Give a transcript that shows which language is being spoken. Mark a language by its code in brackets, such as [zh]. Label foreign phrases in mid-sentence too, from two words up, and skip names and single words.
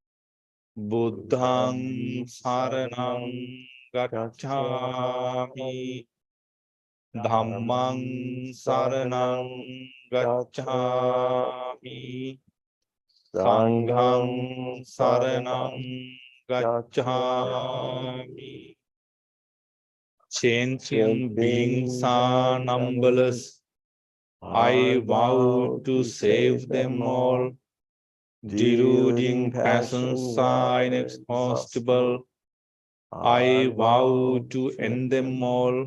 [pi] Buddhang saranang gacchami. Dhammang saranang gacchami. Sanghang saranang gacchami. [en] Sentient beings are numberless. I vow to save them all. Deluding passions are inexhaustible. I vow to end them all.